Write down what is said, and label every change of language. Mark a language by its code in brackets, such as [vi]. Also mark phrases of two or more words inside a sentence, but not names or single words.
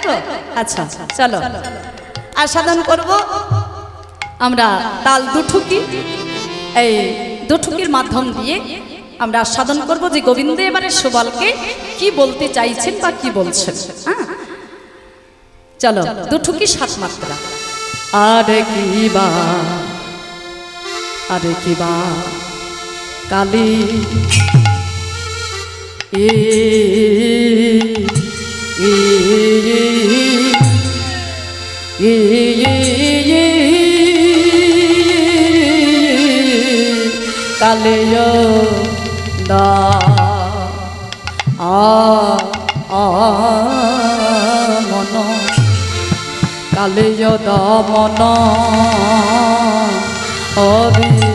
[bn] আচ্ছা চলো, আর সাধন করব আমরা তাল দুঠুকি। এই দুঠুকির মাধ্যম দিয়ে আমরা সাধন করব যে গোবিন্দ এবারে সুবলকে কি বলতে চাইছেন বা কি বলছেন। হ্যাঁ, চলো, দুঠুকি 7 মাত্রা। আরে কিবা, আরে কিবা কালী, এ এ এ কালিয় দা মন, কালিয় দা মন হরি